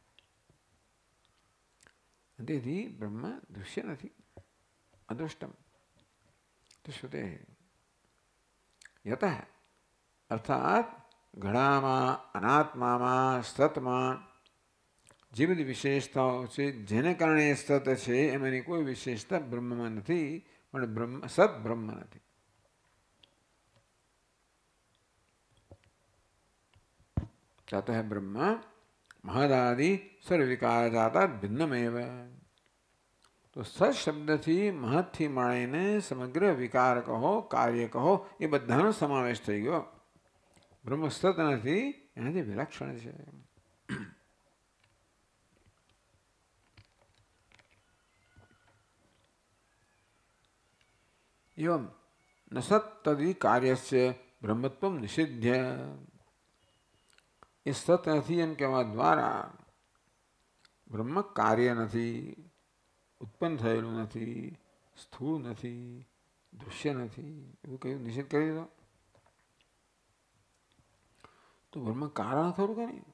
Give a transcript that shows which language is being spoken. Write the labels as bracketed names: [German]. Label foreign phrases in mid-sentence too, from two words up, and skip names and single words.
[Gujarati] તેથી બ્રહ્મ દૃશ્ય નથી, અદૃષ્ટમ તો શ્રુતે યત અર્થાત ઘડામાં, અનાત્મામાં, સતમાં જે બધી વિશેષતાઓ છે જેને કારણે સત છે એમાંની કોઈ વિશેષતા બ્રહ્મમાં નથી, પણ સત બ્રહ્મ નથી. [Sanskrit] ततः ब्रह्म महदादि सर्वविकार जाता भिन्नमेव. [Gujarati] તો સત શબ્દ થી મહત થી માણીને સમગ્ર વિકાર કહો, કાર્ય કહો, યે બધાનો સમાવેશ થઈ ગયો. બ્રહ્મ સત નથી, એનાથી વિલક્ષણ છે. [Sanskrit] एवं न सत् तदि कार्यस्य ब्रह्मत्वं निषिध्य. [Gujarati] એ સત નથી એમ કહેવા દ્વારા બ્રહ્મ કાર્ય નથી, ઉત્પન્ન થયેલું નથી, સ્થૂળ નથી, દૃશ્ય નથી, એવું કહ્યું, નિષેધ કરી દીધો. તો બ્રહ્મ કારણ ખરું કે નહીં?